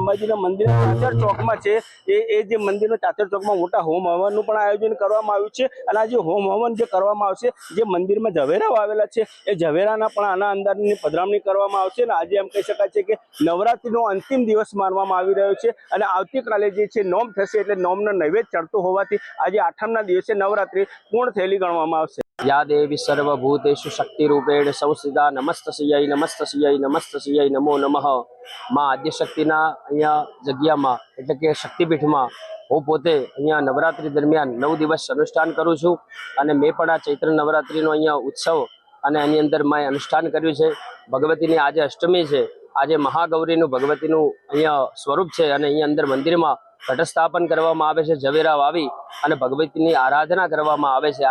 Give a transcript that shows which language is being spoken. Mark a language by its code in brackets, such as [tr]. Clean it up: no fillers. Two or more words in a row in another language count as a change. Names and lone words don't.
[gu] અંબાજીના મંદિર ચાચર ચોકમાં છે એ જે મંદિરનો ચાચર ચોકમાં મોટા હોમ હવનનું પણ આયોજન કરવામાં આવ્યું છે અને આ જે હોમ હવન જે કરવામાં આવશે, જે મંદિરમાં ઝવેરાઓ આવેલા છે એ ઝવેરાના પણ આના અંદરની પધરામણી કરવામાં આવશે અને આજે એમ કહી શકાય છે કે નવરાત્રીનો અંતિમ દિવસ માનવામાં આવી રહ્યો છે અને આવતીકાલે જે છે નોમ થશે એટલે નોમનો નૈવેદ્ય ચડતો હોવાથી આજે આઠમના દિવસે નવરાત્રી પૂર્ણ થયેલી ગણવામાં આવશે। [sa] या देवी सर्वभूतेषु शक्ति रूपेण संस्थिता नमस्तस्यै नमस्तस्यै नमस्तस्यै नमो नमः। [gu] માં આદ્યશક્તિના અહીંયા જગ્યામાં એટલે કે શક્તિપીઠમાં હું પોતે અહીંયા નવરાત્રી દરમિયાન 9 દિવસ અનુષ્ઠાન કરું છું અને મેં પણ આ ચૈત્ર નવરાત્રીનો અહીંયા ઉત્સવ અને એની અંદર મેં અનુષ્ઠાન કર્યું છે। ભગવતીની આજે અષ્ટમી છે, આજે મહાગૌરીનું ભગવતીનું અહીંયા સ્વરૂપ છે અને અહીંયા અંદર મંદિરમાં ઘટસ્થાપન કરવામાં આવે છે, ઝવેરા વાવી અને ભગવતીની આરાધના કરવામાં આવે છે।